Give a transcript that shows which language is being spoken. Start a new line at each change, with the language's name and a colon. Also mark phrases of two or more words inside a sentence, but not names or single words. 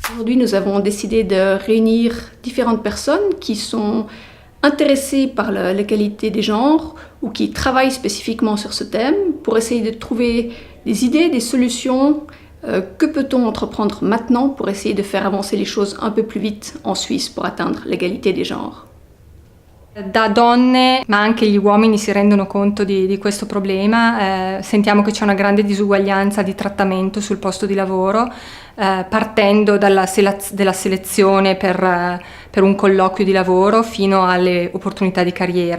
French: aujourd'hui, nous avons décidé de réunir différentes personnes qui sont intéressées par l'égalité des genres ou qui travaillent spécifiquement sur ce thème pour essayer de trouver des idées, des solutions. Que peut-on entreprendre maintenant pour essayer de faire avancer les choses un peu plus vite en Suisse pour atteindre l'égalité des genres?
Italian: Da donne, ma anche gli uomini si rendono conto di questo problema, sentiamo che c'è una grande disuguaglianza di trattamento sul posto di lavoro, partendo dalla selezione per un colloquio di lavoro fino alle opportunità di carriera.